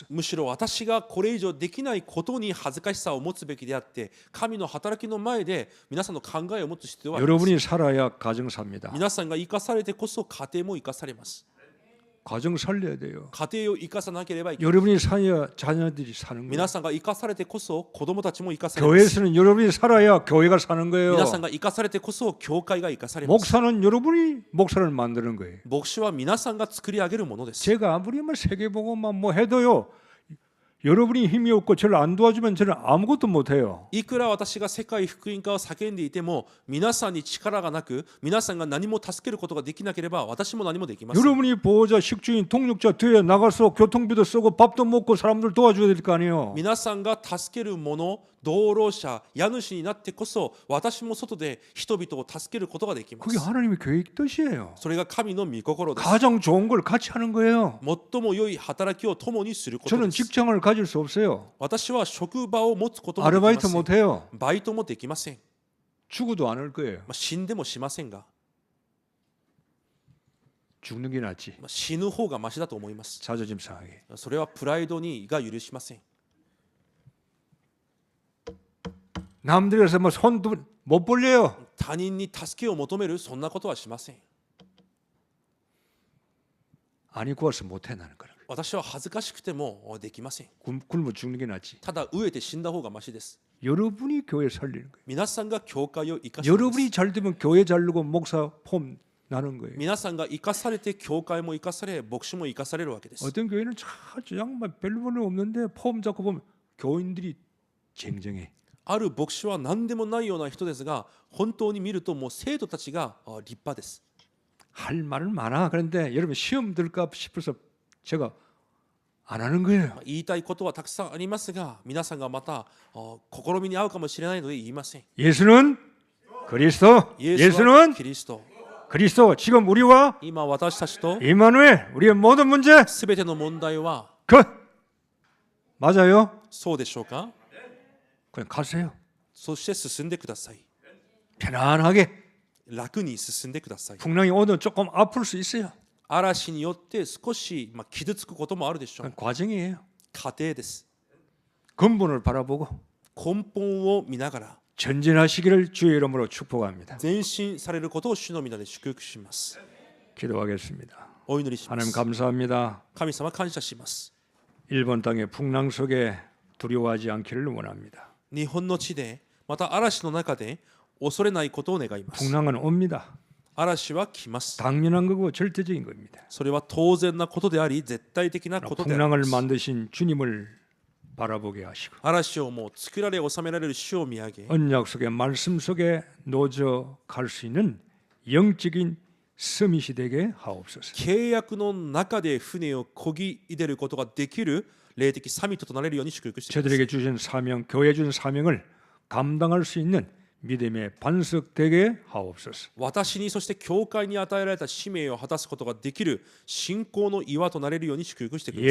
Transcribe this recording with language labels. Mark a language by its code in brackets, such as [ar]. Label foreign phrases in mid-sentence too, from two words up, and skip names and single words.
[ja] むしろ私がこれ以上できないことに恥ずかしさを持つべきであって、神の働きの前で皆さんの考えを持つ必要はあります。 [ko] 여러분이 살아야 가정 삽니다. [ja] 皆さんが生かされてこそ家庭も生かされます。 [ko] 가정 살려야 돼요. [ja] 家庭を生かさなければいけない。 [ko] 여러분이 살아야 자녀들이 사는 거예요. [ja] 皆さんが生かされてこそ子供たちも生かされます。 [ko] 교회에서는 여러분이 살아야 교회가 사는 거예요. [ja] 皆さんが生かされてこそ教会が生かされます。 [ko] 목사는 여러분이 목사를 만드는 거예요. [ja] 牧師は皆さんが作り上げるものです。 [ko] 제가 아무리 세계복음만 뭐 해도요. 여러분이 힘이 없고 저를 안 도와주면 저는 아무것도 못해요. [ja] いくら私が世界福音化を叫んでいても皆さんに力がなく皆さんが何も助けることができなければ私も何もできません。 [ko] 여러분이 보호자, 식주인, 통역자 뒤에 나가서 교통비도 쓰고 밥도 먹고 사람들 도와줘야 될 거 아니에요. [ja] 皆さんが助ける者、道路者、家主になってこそ私も外で人々を助けることができま [ko] 그게 [ja] す。 [ko] 하나님의 계획 뜻이에요. [ja] それが神の御心です。 [ko] 가장 좋은 걸 같이 하는 거예요. [ja] 最も良い働きを共にすること [ko] 저는 [ja] です。 [ko] 직장을 가질 수 없어요. [ja] 私は職場を持つこともできま [ko] 아르바이트 [ja] せん。 [ko] 못해요. [ja] バイトもできません。 [ko] 죽어도 않을 거예요. [ja] 死んでもしませんが、 [ko] 죽는 게 낫지. [ja] 死ぬ方がマシだと思います。 [ko] 자존심 상하게. [ja] それはプライドにが許しません。 [ko] 남들에서 뭐 손도 못 벌려요. [ja] 他人に助けを求めるそんなことはしません。 [ko] 아니 구워서 못해 나는 거라. [ja] 私は恥ずかしくてもできません。 [ko] 굶어 죽는 게 낫지. [ja] ただ飢えて死んだ方がマシです。 [ko] 여러분이 교회 살리는 거예요. [ja] 皆さんが教会を生かしています。 [ko] 여러분이 잘 되면 교회 잘 되고 목사 폼 나는 거예요. [ja] 皆さんが生かされて教会も生かされ牧師も生かされるわけです。 [ko] 어떤 교회는 정말 별로 없는데 폼 잡고 보면 교인들이 쟁쟁해. [ja] ある牧師は何でもないような人ですが本当に見るともう生徒たちが立派です。 [ko] 할 말은 많아. 그런데 여러분 시험 들까 싶어서 제가 안 하는 거예요. [ja] 言いたいことはたくさんありますが皆さんがまた試みに合うかもしれないので言いません。 [ko] 예수는 그리스도. [ja] イエスは [ko] 예수는 [ja] キリスト。 [ko] 그리스도. 지금 우리와 [ja] 今私たちと [ko] 이마누엘 우리의 모든 문제 [ja] すべての問題は [ko] 끝. 맞아요? [ja] そうでしょうか。 [ko] 그냥 가세요. [ja] そして進んでください。 [ko] 편안하게. [ja] 楽に進んでください。 [ko] 풍랑이 오늘 조금 아플 수 있어요. [ja] 嵐によって少し傷つくこともあるでしょう。 [ko] 그건 과정이에요. [ja] 過程です。 [ko] 근본을 바라보고 [ja] 根本を見ながら [ko] 전진하시기를 주의 이름으로 축복합니다. [ja] 前進されることを主の皆で祝福します。 [ko] 기도하겠습니다. [ja] お祈りしま [ko] 하나님 [ja] す。 [ko] 감사합니다. [ja] 神様感謝します。 [ko] 일본 땅의 풍랑 속에 두려워하지 않기를 원합니다. [ja] 日本の地でまた嵐の中で恐れないことを願います。 [ko] 풍랑은 옵니다. [ja] 嵐は来ます。 [ko] 당연한 거고 절대적인 겁니다. [ja] それは当然なことであり絶対的なことであり [ko] 풍랑을 [ja] ます。 [ko] 만드신 주님을 바라보게 하시고 [ja] 嵐をもう作られ収められる主を見上げ [ko] 언약 속에 말씀 속에 노저 갈 수 있는 영적인 서밋이 되게 하옵소서. [ja] 契約の中で船を漕ぎ入れることができる霊的サミットとなれるように祝福してください。 [ko] 저들에게 주신 사명, 교회 주신 사명을 감당할 수 있는 믿음의 반석 되게 하옵소서. [ja] 私にそして教会に与えられた使命を果たすことができる信仰の岩となれるように祝福してください。